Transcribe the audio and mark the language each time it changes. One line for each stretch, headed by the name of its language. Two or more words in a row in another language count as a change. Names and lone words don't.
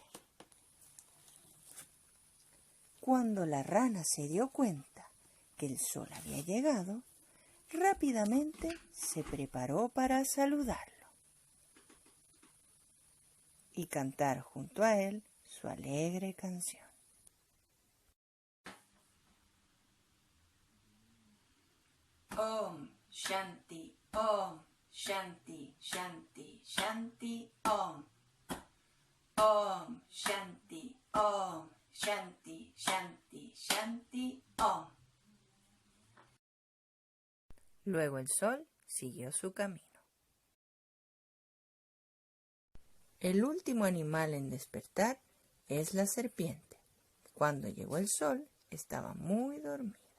Spanish: Cuando la rana se dio cuenta que el sol había llegado, rápidamente se preparó para saludarlo y cantar junto a él su alegre canción.
Sanskrit: Om Shanti, Om Shanti, Shanti, Shanti, Om. Om Shanti, Om Shanti, Shanti, Shanti, Om.
Spanish: Luego el sol siguió su camino. El último animal en despertar es la serpiente. Cuando llegó el sol, estaba muy dormida.